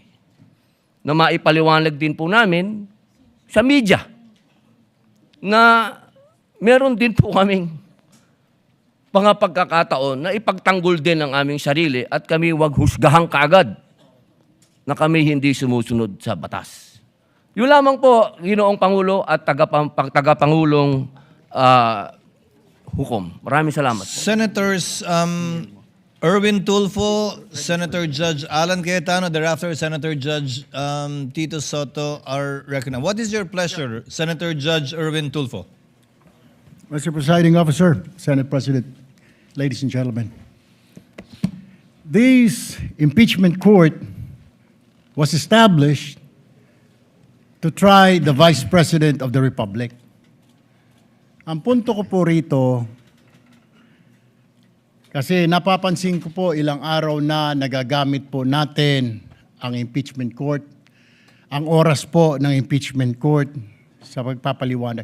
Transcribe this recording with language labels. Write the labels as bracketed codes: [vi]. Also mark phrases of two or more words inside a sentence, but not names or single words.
[tl] Na maipaliwanag din po namin sa media na meron din po kaming mga pagkakataon na ipagtanggol din ang aming sarili at kami wag husgahan kaagad na kami hindi sumusunod sa batas. Yun lamang po, Ginoong Pangulo at tagapangulong hukom. Maraming salamat po. [en] Senators Erwin Tulfo, Senator Judge Alan Cayetano, thereafter Senator Judge Tito Soto are recognized. What is your pleasure, Senator Judge Erwin Tulfo? Mr. Presiding Officer, Senate President, ladies and gentlemen. This impeachment court was established to try the Vice President of the Republic. [tl] Ang punto ko po rito, kasi napapansin ko po ilang araw na nagagamit po natin ang [en] impeachment court, [tl] ang oras po ng [en] impeachment court [tl] sa pagpapaliwanag.